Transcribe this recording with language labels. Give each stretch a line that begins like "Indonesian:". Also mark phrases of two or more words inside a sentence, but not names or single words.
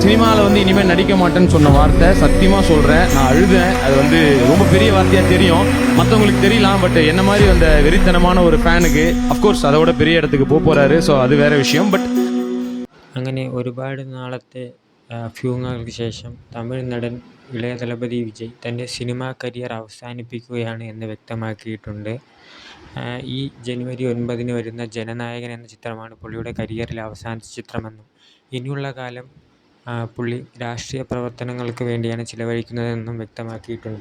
Tamil: சினிமாவில் வந்து இனிமேல் நடிக்க மாட்டேன்னு சொன்ன வார்த்தை சத்தியமாக சொல்கிறேன், நான் அழுதேன். அது வந்து ரொம்ப பெரிய வார்த்தையாக தெரியும், மற்றவங்களுக்கு தெரியலாம். பட் என்ன மாதிரி அந்த வெறித்தனமான ஒரு ஃபேனுக்கு
Malayalam: അഫ്കോഴ്സ് അതോടെ പെരിയ ഇടത്തേക്ക് പോരാറ്. സോ അത് വേറെ വിഷയം. ബട്ട് അങ്ങനെ ഒരുപാട് നാളത്തെ ഫ്യൂങ്ങുകൾക്ക് ശേഷം തമിഴ് നടൻ ഇളയ ദളപതി വിജയ് തൻ്റെ സിനിമാ കരിയർ അവസാനിപ്പിക്കുകയാണ് എന്ന് വ്യക്തമാക്കിയിട്ടുണ്ട്. ഈ ജനുവരി 9 വരുന്ന ജനനായകൻ എന്ന ചിത്രമാണ് പുള്ളിയുടെ കരിയറിലെ അവസാനത്തെ ചിത്രമെന്നും ഇനിയുള്ള കാലം പുള്ളി രാഷ്ട്രീയ പ്രവർത്തനങ്ങൾക്ക് വേണ്ടിയാണ് ചിലവഴിക്കുന്നതെന്നും വ്യക്തമാക്കിയിട്ടുണ്ട്.